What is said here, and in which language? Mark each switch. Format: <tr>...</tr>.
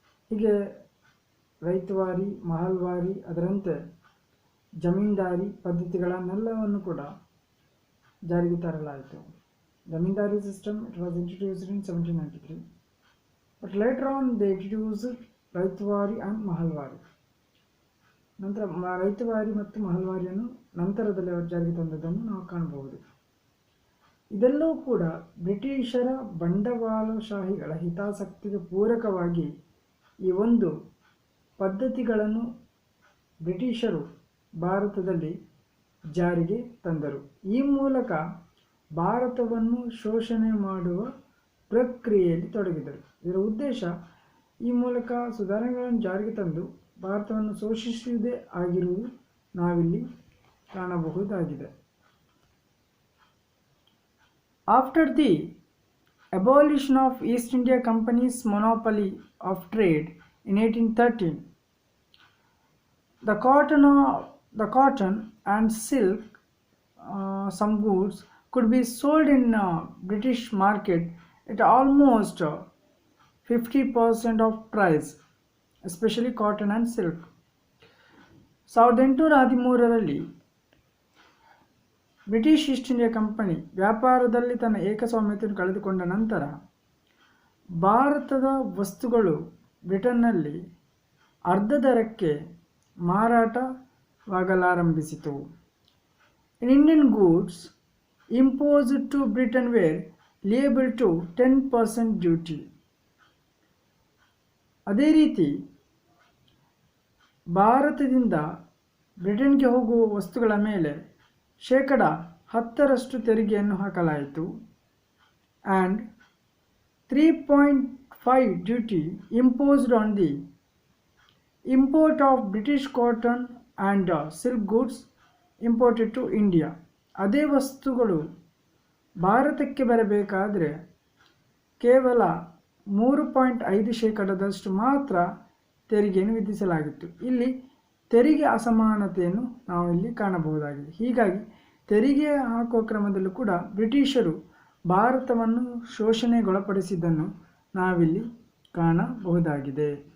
<kn>ಹೀಗೆ ರೈತವಾರಿ, ಮಹಲ್ವಾರಿ, ಅದರಂತೆ ಜಮೀನ್ದಾರಿ ಪದ್ಧತಿಗಳನ್ನೆಲ್ಲವನ್ನು ಕೂಡ ಜಾರಿಗೆ ತರಲಾಯಿತು.</kn> <en>Zamindari system, it was introduced in 1793. But later on they introduced Ryotwari and Mahalwari.</en> <kn>ನಂತರ ರೈತವಾರಿ ಮತ್ತು ಮಹಲ್ವಾರಿಯನ್ನು ನಂತರದಲ್ಲಿ ಅವರು ಜಾರಿಗೆ ತಂದದ್ದನ್ನು ನಾವು ಕಾಣಬಹುದು. ಇದೆಲ್ಲವೂ ಕೂಡ ಬ್ರಿಟಿಷರ ಬಂಡವಾಳಶಾಹಿಗಳ ಹಿತಾಸಕ್ತಿಗೆ ಪೂರಕವಾಗಿ ಈ ಒಂದು ಪದ್ಧತಿಗಳನ್ನು ಬ್ರಿಟಿಷರು ಭಾರತದಲ್ಲಿ ಜಾರಿಗೆ ತಂದರು. ಈ ಮೂಲಕ ಭಾರತವನ್ನು ಶೋಷಣೆ ಮಾಡುವ ಪ್ರಕ್ರಿಯೆಯಲ್ಲಿ ತೊಡಗಿದರು. ಇದರ ಉದ್ದೇಶ ಈ ಮೂಲಕ ಸುಧಾರಣೆಗಳನ್ನು ಜಾರಿಗೆ ತಂದು ಭಾರತವನ್ನು ಶೋಷಿಸುವುದೇ ಆಗಿರುವುದು ನಾವಿಲ್ಲಿ ಕಾಣಬಹುದಾಗಿದೆ.</kn> <en>After the abolition of East India Company's monopoly of trade in 1813, the cotton and silk, some goods could be sold in British market at almost 50% of price, especially cotton and silk.</en> <kn>1813ರಲ್ಲಿ British East India company ವ್ಯಾಪಾರದಲ್ಲಿ ತನ್ನ ಏಕಸ್ವಾಮ್ಯತೆಯನ್ನು ಕಳೆದುಕೊಂಡ ನಂತರ ಭಾರತದ ವಸ್ತುಗಳು ಬ್ರಿಟನ್ನಲ್ಲಿ ಅರ್ಧ ದರಕ್ಕೆ ಮಾರಾಟವಾಗಲಾರಂಭಿಸಿತು.</kn> <en>Indian goods imposed to Britain were liable to 10% duty.</en> <kn>ಅದೇ ರೀತಿ ಭಾರತದಿಂದ ಬ್ರಿಟನ್ಗೆ ಹೋಗುವ ವಸ್ತುಗಳ ಮೇಲೆ 10% ತೆರಿಗೆಯನ್ನು ಹಾಕಲಾಯಿತು.</kn> <en>and 3.5 duty imposed on the import of British cotton and silk goods imported to India.</en> <kn>ಅದೇ ವಸ್ತುಗಳು ಭಾರತಕ್ಕೆ ಬರಬೇಕಾದರೆ ಕೇವಲ 3.5% ಮಾತ್ರ ತೆರಿಗೆಯನ್ನು ವಿಧಿಸಲಾಗಿತ್ತು. ಇಲ್ಲಿ ತೆರಿಗೆ ಅಸಮಾನತೆಯನ್ನು ನಾವು ಇಲ್ಲಿ ಕಾಣಬಹುದಾಗಿದೆ. ಹೀಗಾಗಿ ತೆರಿಗೆ ಹಾಕುವ ಕ್ರಮದಲ್ಲೂ ಕೂಡ ಬ್ರಿಟಿಷರು ಭಾರತವನ್ನು ಶೋಷಣೆಗೊಳಪಡಿಸಿದ್ದನ್ನು ನಾವಿಲ್ಲಿ ಕಾಣಬಹುದಾಗಿದೆ.</kn>